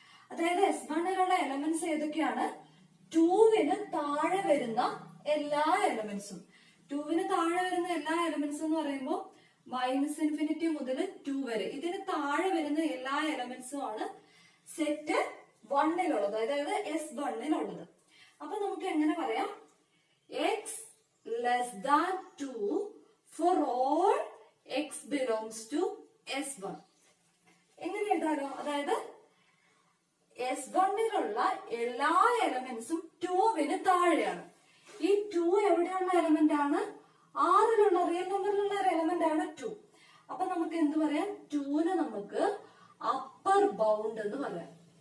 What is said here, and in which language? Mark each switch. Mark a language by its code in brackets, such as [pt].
[ml] അതായത് S1ലുള്ള എലമെന്റ്സ് ഏതൊക്കെയാണ്? 2വിന് താഴെ വരുന്ന എല്ലാ എലമെന്റ്സും. 2വിന് താഴെ വരുന്ന എല്ലാ എലമെന്റ്സ് എന്ന് പറയുമ്പോൾ -∞ മുതൽ 2 വരെ ഇതിന് താഴെ വരുന്ന എല്ലാ എലമെന്റ്സും ആണ് സെറ്റ് 1ലുള്ളത്, അതായത് S1ലുള്ളത്. അപ്പൊ നമുക്ക് എങ്ങനെ പറയാം? [en] x less than 2 for all x belongs to S1. [ml] എങ്ങനെ എഴുതാലോ? അതായത് S1ലുള്ള എല്ലാ എലമെന്റ്സും 2വിന് താഴെയാണ്. ഈ 2 എവിടെയുള്ള എലമെന്റ് ആണ്? ആറിലുള്ള റിയൽ നമ്പറിലുള്ള ഒരു എലമെന്റ് ആണ് 2. അപ്പൊ നമുക്ക് എന്ത് പറയാം? 2ന് നമുക്ക് അപ്പർ ബൗണ്ട് എന്ന് പറയാം.